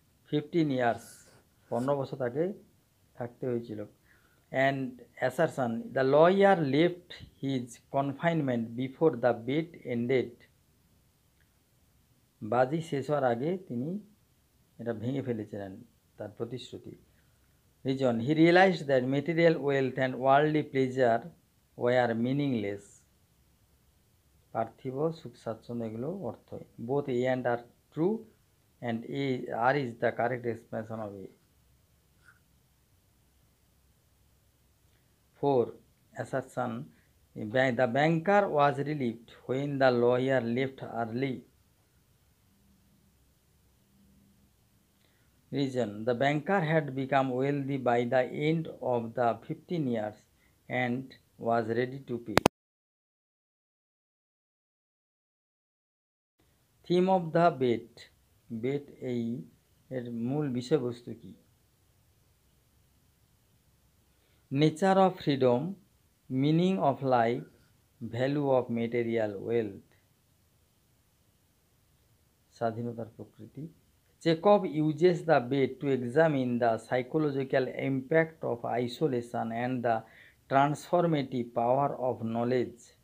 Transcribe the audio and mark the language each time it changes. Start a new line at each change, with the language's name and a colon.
English: 15 years.
Bangla: 15 বছর তাকে থাকতে হয়েছিল।
English: And assertion, the lawyer left his confinement before the bet ended.
Bangla: বাজি শেষ হওয়ার আগে তিনি এটা ভেঙে ফেলেছিলেন তার প্রতিশ্রুতি।
English: Reason, he realized that material wealth and worldly pleasure were meaningless.
Bangla: পার্থিব সুখ স্বাচ্ছন্দ্য এগুলো অর্থ।
English: Both A and R true and R is the correct expression of A. 4. Assertion, the banker was relieved when the lawyer left early. Reason, the banker had become wealthy by the end of the 15 years and was ready to pay. Theme of the bet.
Bangla: Bet এর মূল বিষয়বস্তু কি?
English: Nature of freedom, meaning of life, value of material wealth.
Bangla: স্বাধীনতার প্রকৃতি।
English: Chekhov uses the bet to examine the psychological impact of isolation and the transformative power of knowledge.